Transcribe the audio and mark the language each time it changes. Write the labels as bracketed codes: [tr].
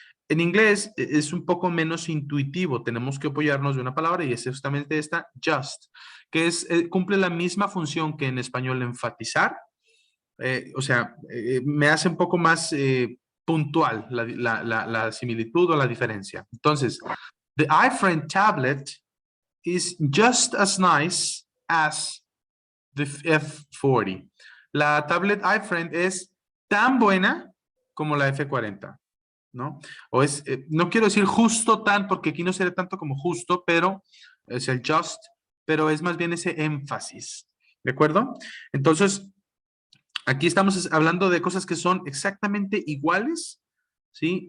[es] En inglés es un poco menos intuitivo, tenemos que apoyarnos de una palabra y es justamente esta, just, que cumple la misma función que en español enfatizar, o sea, me hace un poco más puntual la similitud o la diferencia. [en] Entonces, the iFriend tablet is just as nice as the F40. [es] La tablet iFriend es tan buena como la F40, ¿no? No quiero decir justo tan, porque aquí no sería tanto como justo, pero es el just, pero es más bien ese énfasis, ¿de acuerdo? Entonces, aquí estamos hablando de cosas que son exactamente iguales, ¿sí?